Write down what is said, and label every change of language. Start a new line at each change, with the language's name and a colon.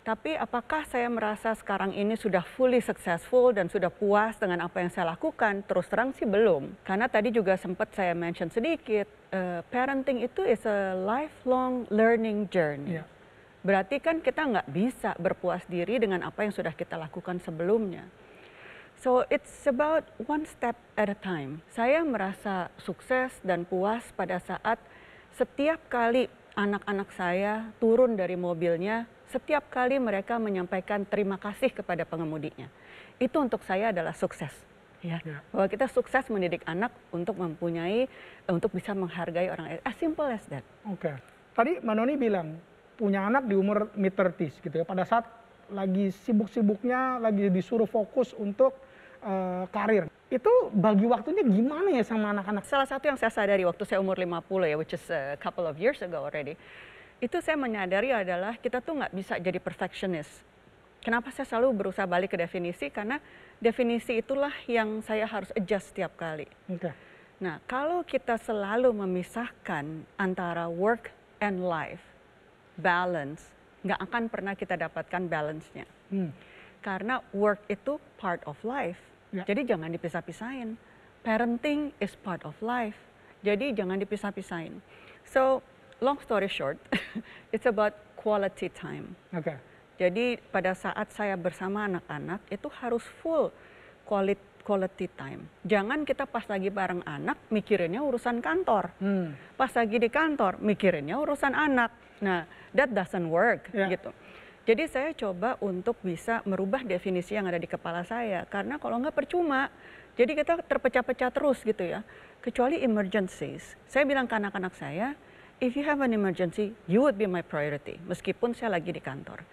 Indonesian: Tapi apakah saya merasa sekarang ini sudah fully successful dan sudah puas dengan apa yang saya lakukan? Terus terang sih belum. Karena tadi juga sempat saya mention sedikit, parenting itu
English: is a lifelong learning journey. Yeah.
Indonesian: Berarti kan kita nggak bisa berpuas diri dengan apa yang sudah kita lakukan sebelumnya.
English: So it's about one step at a time.
Indonesian: Saya merasa sukses dan puas pada saat setiap kali anak-anak saya turun dari mobilnya, setiap kali mereka menyampaikan terima kasih kepada pengemudinya. Itu untuk saya adalah sukses. Ya. Bahwa kita sukses mendidik anak untuk untuk bisa menghargai orang lain.
English: As simple as that.
Indonesian: Oke. Tadi Manoni bilang punya anak di umur mid-30s gitu ya. Pada saat lagi sibuk-sibuknya, lagi disuruh fokus untuk karir. Itu bagi waktunya gimana ya sama anak-anak? Salah satu yang saya sadari waktu saya umur 50 ya,
English: which is a couple of years ago already.
Indonesian: Itu saya menyadari adalah kita tuh nggak bisa jadi perfectionist. Kenapa saya selalu berusaha balik ke definisi? Karena definisi itulah yang saya harus adjust setiap kali. Oke. Nah, kalau kita selalu memisahkan antara
English: work and life, balance,
Indonesian: nggak akan pernah kita dapatkan balance-nya.
English: Karena work itu part of life.
Indonesian: Ya. Jadi jangan dipisah-pisahin.
English: Parenting is part of life.
Indonesian: Jadi jangan dipisah-pisahin.
English: So, long story short, it's about quality time. Oke.
Indonesian: Jadi pada saat saya bersama anak-anak itu harus full quality time. Jangan kita pas lagi bareng anak mikirinnya urusan kantor. Pas lagi di kantor mikirinnya urusan anak.
English: Nah, that doesn't work gitu.
Indonesian: Jadi saya coba untuk bisa merubah definisi yang ada di kepala saya. Karena kalau nggak percuma, jadi kita terpecah-pecah terus gitu ya. Kecuali emergencies. Saya bilang ke anak-anak saya,
English: if you have an emergency, you would be my priority.
Indonesian: Meskipun saya lagi di kantor.